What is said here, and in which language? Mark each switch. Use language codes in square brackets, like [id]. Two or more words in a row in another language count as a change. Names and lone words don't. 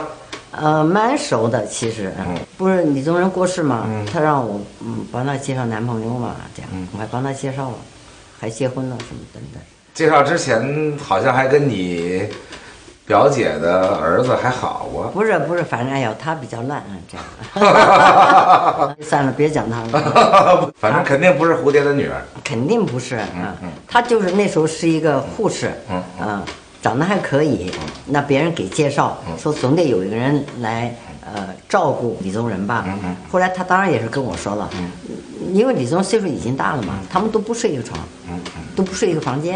[zh] 蠻熟的，其實，不是李宗仁過世嘛，他讓我幫他介紹男朋友嘛，這樣，我還幫他介紹了，還結婚了什麼等等。介紹之前好像還跟你表姐的兒子還好啊？不是，反正哎呀，他比較爛，這樣。算了，別講他了。反正肯定不是蝴蝶的女兒。肯定不是，他就是那時候是一個護士，長得還可以，那別人給介紹說總得有一個人來照顧李宗仁吧。後來他當然也是跟我說了，因為李宗仁歲數已經大了嘛，他們都不睡一個床，都不睡一個房間。